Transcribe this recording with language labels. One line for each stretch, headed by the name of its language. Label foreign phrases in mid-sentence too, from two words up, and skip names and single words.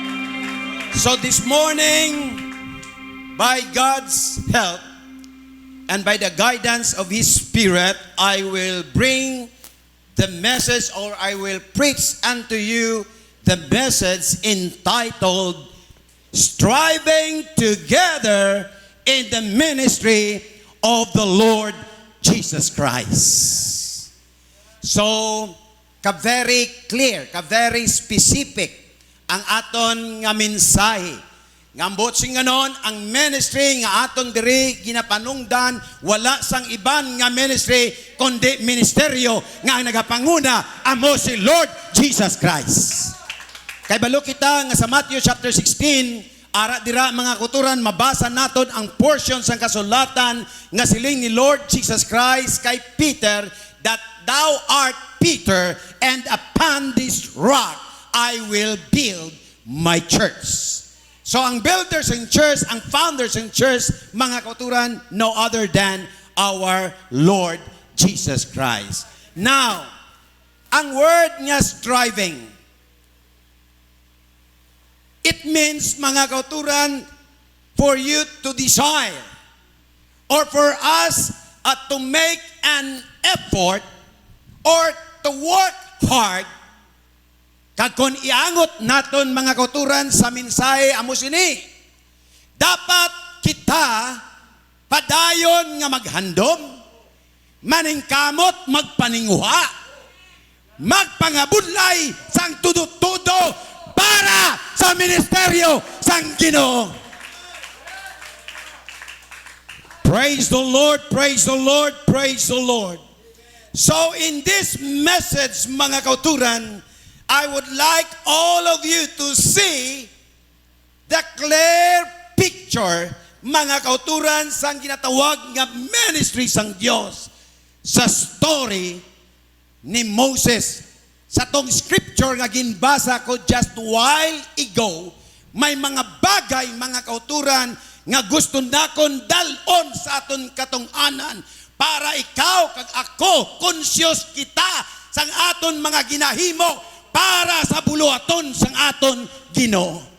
English: So this morning, by God's help, and by the guidance of His Spirit, I will bring the message, or I will preach unto you the message entitled Striving Together in the Ministry of the Lord Jesus Christ.
Hiligaynon: So, ka-
English: very clear,
Hiligaynon: ka-
English: very specific
Hiligaynon: ang aton nga mensahe. Ngambot sing ganon, ang ministry nga aton diri ginapanungdan, wala sang iban nga ministry kundi ministeryo nga ang nagapanguna amo si Lord Jesus Christ. Kay balo kita nga sa Matthew chapter 16, ara dira mga kuturan, mabasa naton ang portion sang kasulatan nga siling ni Lord Jesus Christ kay Peter,
English: that thou art Peter, and upon this rock I will build my church.
Hiligaynon: So ang
English: builders in church,
Hiligaynon: ang
English: founders in church,
Hiligaynon: mga kauturan,
English: no other than our Lord Jesus Christ. Now, ang word nga striving, it means,
Hiligaynon: mga kauturan,
English: for you to desire or for us to make an effort or to work hard.
Hiligaynon: Kag kung iangot naton mga kauturan sa mensahe amo sini, dapat kita padayon nga maghandom, maningkamot magpaninguha, magpangabudlay sang tudo-tudo para sa ministeryo sang Ginoo.
English: Praise the Lord, praise the Lord, praise the Lord. So in this message,
Hiligaynon: mga kauturan,
English: I would like all of you to see the clear picture,
Hiligaynon: mga kauturan, sang ginatawag nga ministry sang Dios sa story ni Moses. Sa tong scripture nga ginbasa ko
English: just while ago,
Hiligaynon: may mga bagay, mga kauturan, nga gusto nakon dalon sa aton katong-anan para ikaw kag ako conscious kita sang aton mga ginahimo para sa buluhaton sang aton Ginoo.